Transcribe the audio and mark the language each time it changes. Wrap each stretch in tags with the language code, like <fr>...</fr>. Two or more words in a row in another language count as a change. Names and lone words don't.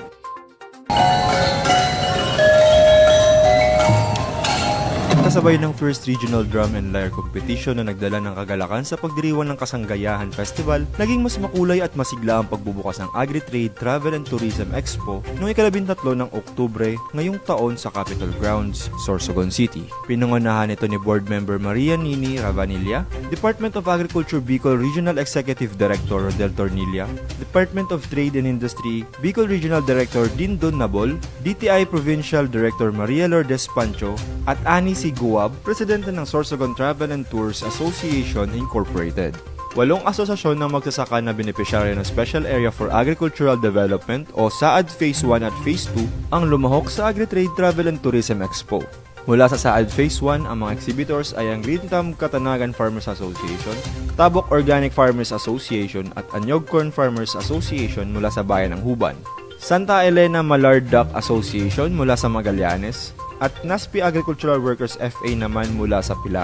<tl>Kasabay ng First Regional Drum and Lyre Competition na nagdala ng kagalakan sa pagdiriwang ng Kasanggayahan Festival, naging mas makulay at masigla ang pagbubukas ng Agri-Trade, Travel and Tourism Expo noong 13 ng Oktubre ngayong taon sa Capitol Grounds, Sorsogon City. Pinangunahan ito ni Board Member Maria Nini Ravanilla, Department of Agriculture Bicol Regional Executive Director Rodel Tornilla, Department of Trade and Industry Bicol Regional Director Dindon Nabol, DTI Provincial Director Maria Lourdes Pancho, at Ani C. Guab, Presidente ng Sorsogon Travel and Tours Association Incorporated. 8 asosasyon ng magsasaka na benepisyaryo ng Special Area for Agricultural Development o SAAD Phase 1 at Phase 2 ang lumahok sa Agri-Trade, Travel and Tourism Expo. Mula sa SAAD Phase 1, ang mga exhibitors ay ang Green Thumb Katanagan Farmers Association, Tabok Organic Farmers Association at Anyog Corn Farmers Association mula sa bayan ng Huban, Santa Elena Malard Duck Association mula sa Magallanes, at NASPI Agricultural Workers FA naman mula sa Pilar.</tl>